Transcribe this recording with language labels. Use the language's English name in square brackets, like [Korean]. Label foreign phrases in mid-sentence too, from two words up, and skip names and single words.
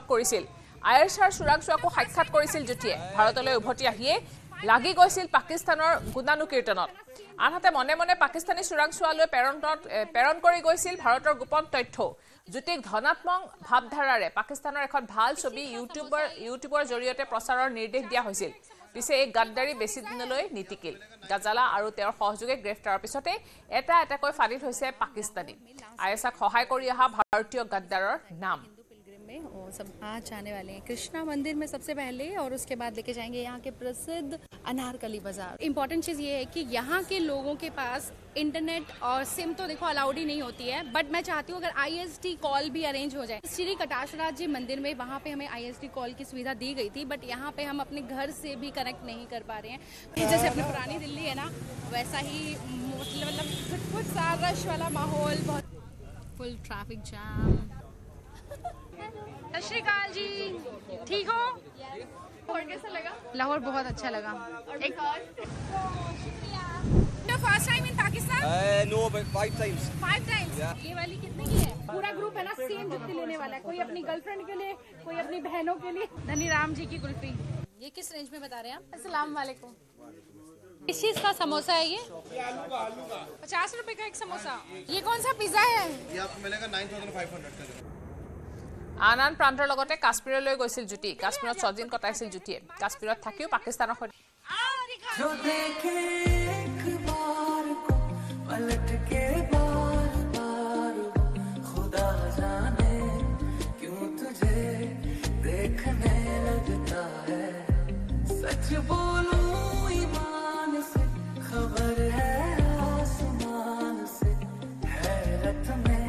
[Assamese] কৰিছিল আয়েশাৰ চোৰাংচোৱাকো সাক্ষাৎ কৰিছিল জ্যোতিয়ে ভাৰতলৈ উভতি আহিয়ে লাগি গৈছিল পাকিস্তানৰ গুণানুকীৰ্তনত আনহাতে মনে মনে পাকিস্তানী চোৰাংচোৱালৈ প্ৰেৰণ কৰি গৈছিল ভাৰতৰ গোপন তথ্য জ্যোতিক ধনাত্মক ভাৱধাৰাৰে পাকিস্তানৰ এখন ভাল ছবি ইউটিউবৰ জৰিয়তে প্ৰচাৰৰ নিৰ্দেশ দিয়া হৈছিল পিছে এই গাদ্দাৰী বেছি দিনলৈ নীতিকিল গাজালা আৰু তেওঁৰ সহযোগীক গ্ৰেফতাৰৰ পিছতে এটাকৈ ফাদিল হৈছে পাকিস্তানী আয়েশাক সহায় কৰি অহা ভাৰতীয় গাদ্দাৰৰ নাম [Hindi] में और सब आज जाने वाले हैं कृष्णा मंदिर में सबसे पहले और उसके बाद लेके जाएंगे यहाँ के प्रसिद्ध अनारकली बाजार। इम्पोर्टेंट चीज़ ये है कि यहाँ के लोगों के पास इंटरनेट और सिम तो देखो अलाउड ही नहीं होती है बट मैं चाहती हूँ अगर [English] ISD call [Hindi] भी अरेंज हो जाए श्री कटाशराज जी मंदिर में वहाँ पे हमें [English] ISD call [Hindi] की सुविधा दी गई थी बट यहाँ पे हम अपने घर से भी कनेक्ट नहीं कर पा रहे हैं जैसे अपनी पुरानी दिल्ली है ना वैसा ही मतलब कुछ सा रश वाला माहौल बहुत [English] full traffic jam. [Punjabi] ਸਤ ਸ੍ਰੀ ਅਕਾਲ [Hindi] जी ठीक हो और कैसा लगा लाहौर बहुत अच्छा लगा [English] एक first time in Pakistan No, but 5 times. 5 टाइम्स Yeah. [Hindi] ये वाली कितने की है पूरा ग्रुप है ना सेम जुत्ती लेने वाला है कोई अपनी गर्लफ्रेंड के लिए कोई अपनी बहनों के लिए धनी राम जी की कुल्फी ये किस रेंज में बता रहे हैं आप? [Arabic] السلام عليكم [Hindi] किस चीज़ का समोसा है ये? 50 रुपए का एक समोसा ये कौन सा पिज्जा है ये आपको मिलेगा 9,500 का। [Assamese] আন প্ৰান্তৰ লগতে কাশ্মীৰলৈ গৈছিল জ্যোতি কাশ্মীৰত 6 দিন কটাইছিল জ্যোতিয়ে কাশ্মীৰত থাকিও পাকিস্তানৰ সৈতে [Hindi] जो देखे एक बार को पलट के बार खुदा जाने क्यों तुझे देखने लगता है सच बोलूं ईमान से खबर है आसमान से हैरत में